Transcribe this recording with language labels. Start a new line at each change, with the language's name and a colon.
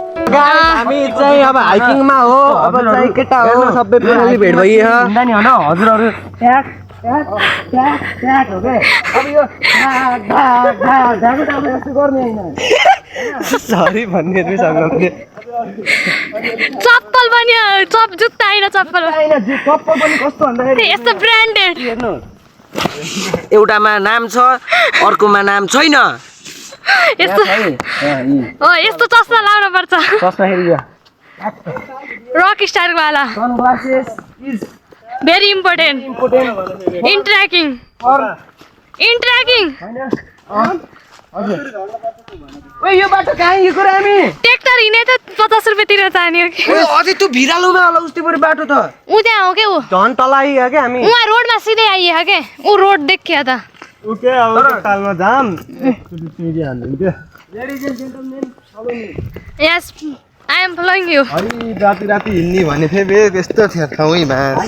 Nepali: हामी चाहिँ अब हाइकिङमा हो अब चाहिँ केटा हो सबै फ्यामिली भेट भइयो हुन्छ नि हैन हजुरहरु ट्याक ट्याक ट्याक ट्याक हो के अब यो ढाक यस्तो गर्ने हैन सरी भन्ने नि सक्नुहुन्छ चप्पल पनि जुत्ता हैन चप्पल चप्पल पनि कस्तो भन्दाखेरि यस्तो ब्रान्डेड हेर्नु एउटामा नाम छ अर्कोमा नाम छैन यस्तो यस्तो चस्मा लाउनु पर्छ चस्मा हेरियो रक स्टार वाला
English: sunglasses is very important in trekking
Nepali: हजुर ओइ यो बाटो कहाँ हिँडेको र हामी ट्र्याक्टर हिँडे त 50 रुपैयाँ तिरेर जाने हो कि अझै त्यो भिरालोमा होला उस्तै परे बाटो त ऊ त्यहाँ हो के ऊ झन् तल आइयो के हामी उहाँ रोडमा सिधै आइए के ऊ रोड देखियो त
English: okay
Nepali: अब तालमा जाम तिमी हाल्नुहुन्थ्यो
English: ladies and gentlemen follow me yes I am following you
Nepali: अनि राति राति हिँड्ने भने थिए बे त्यस्तो थियो ठाउँै मा